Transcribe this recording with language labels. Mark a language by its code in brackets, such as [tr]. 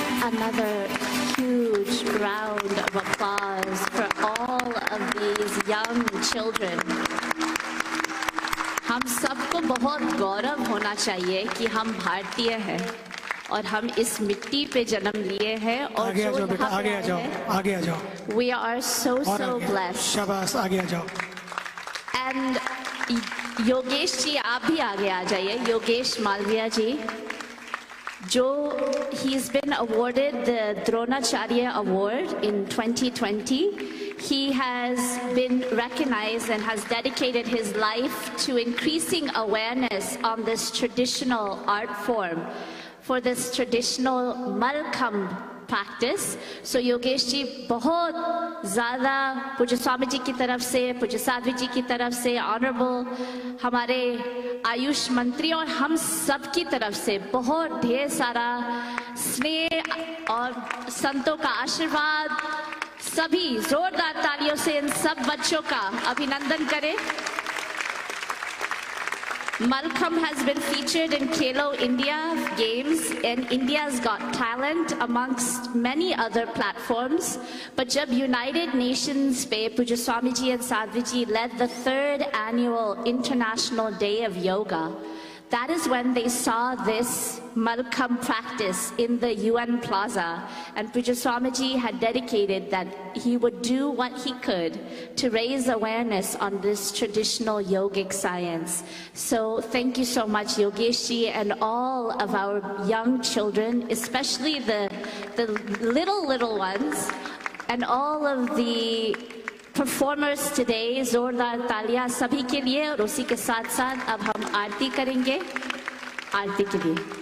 [en] Another huge round of applause for all of these young children. [hi] हम सबको बहुत गौरव होना चाहिए कि हम भारतीय हैं और हम इस मिट्टी पे जन्म लिए हैं और आगे आ जाओ बेटा, आगे आ जाओ, आगे आ जाओ. [en] We are so blessed. [hi] शाबाश, आगे आ जाओ. And योगेश जी आप भी आगे आ जाइए. [en] योगेश मालविया जी जो he's been awarded the Dronacharya Award in 2020. He has been recognized and has dedicated his life to increasing awareness on this traditional art form, for this traditional Malkham practice. [hi] So Yogesh ji बहुत ज़्यादा पूज्य स्वामी जी की तरफ से, पूज्य साध्वी जी की तरफ से, ऑनरेबल हमारे आयुष मंत्री और हम सब की तरफ से बहुत ढेर सारा स्नेह और संतों का आशीर्वाद. सभी जोरदार तालियों से इन सब बच्चों का अभिनंदन करें. [en] Malkham has been featured in Khelo India Games and India's Got Talent amongst many other platforms. But jab United Nations pe Pujya Swamiji and Sadhviji led the 3rd annual International Day of Yoga, that is when they saw this Malkham practice in the UN Plaza, and Pujya Swamiji had dedicated that he would do what he could to raise awareness on this traditional yogic science. So thank you so much, Yogesh ji, and all of our young children, especially the little ones, and all of the performers today. [hi] जोरदार तालियां सभी के लिए. और उसी के साथ साथ अब हम आरती करेंगे. आरती के लिए